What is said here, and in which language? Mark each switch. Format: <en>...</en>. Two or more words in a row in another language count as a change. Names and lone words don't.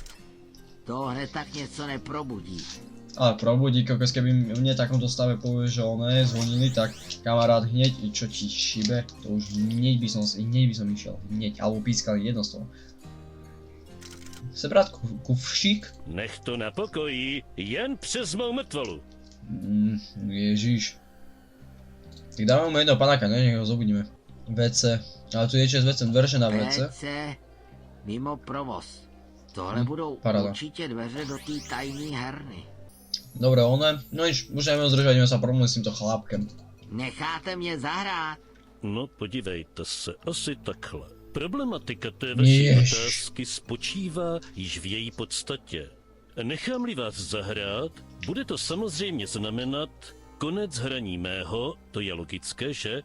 <cs>To hned tak něco neprobudí.</cs> <sk>Ale probudí, kokos, keby mne v takomto stave povie, že oné zvonili, tak kamarát hneď, čo ti šibe, to už hneď by som išiel, hneď, alebo pískali, jedno z toho.</sk> <cs>Sebrat kufšík? Nech to na pokoji, jen přes mou mrtvolu. Ježíš.</cs> <sk>Tak dáme mu jedného panáka, ne? Nech ho zobudíme. WC. Ale tu je s WC, dverže na WC.</sk> <cs>WC mimo provoz. Tohle budou paráda. určitě dveře do té tajné herny.</cs> <sk>Dobre, one, no nič, už neviem zdržať, ideme sa promluvit s týmto chlápkem.</sk> <cs>Necháte mě zahrát? No, podívejte se, asi takhle. Problematika té vaší Jež. otázky spočívá již v její podstatě. Nechám-li vás zahrát, bude to samozřejmě znamenat konec hraní mého, to je logické, že?</cs>